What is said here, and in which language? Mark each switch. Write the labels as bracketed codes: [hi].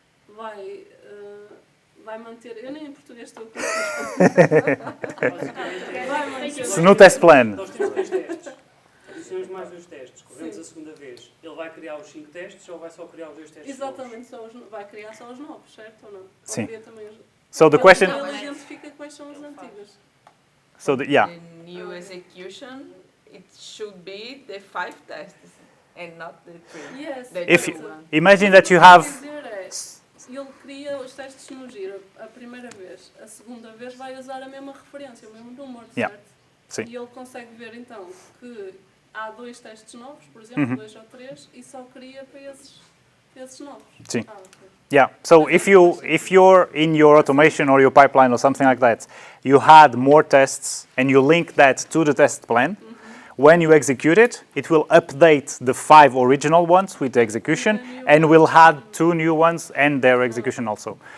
[pt] Vai manter. Eu nem em português estou a conseguir. Vai manter. Se no test plan. Nós temos 3 testes. Adicionamos mais 2 testes. Corremos a segunda vez. Ele vai criar os 5 testes ou vai só criar os 2 testes? Exatamente, vai criar só os novos, certo ou não? Sim. Também [en] So the question. [pt] Ele identifica quais são as antigas. [en] So yeah. The new execution, it should be the 5 tests and not the 3. Yes. If you, imagine that you have. [pt] Ele cria os testes no giro a primeira vez, a segunda vez vai usar a mesma referência, o mesmo número, certo? Sim. E ele consegue ver então que há 2 testes novos, por exemplo, 2 ou 3, e só cria para esses novos. Sim. [en] Okay. Yeah. So if you're in your automation or your pipeline or something like that, you had more tests and you link that to the test plan. When you execute it, it will update the 5 original ones with the execution and will add 2 new ones and their execution also.